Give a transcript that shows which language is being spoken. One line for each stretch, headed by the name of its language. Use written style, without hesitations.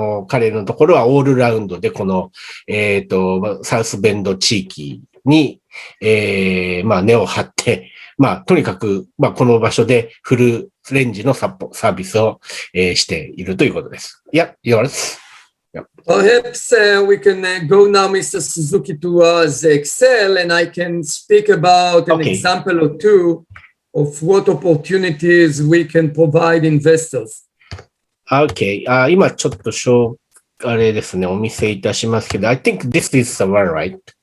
Japanese: 彼のところはオールラウンドで、この、サウスベンド地域に、根を張って、とにかく、この場所でフルレンジのサービスを、しているということです。
English: Yeah, yours. Yeah. Perhaps we can go now, Mr. Suzuki, to the Excel, and I can speak about an example or two of what opportunities we can provide investors. Okay.
Japanese: 今ちょっとあれですね、お見せいたしますけど、
English: I think this is the one, right?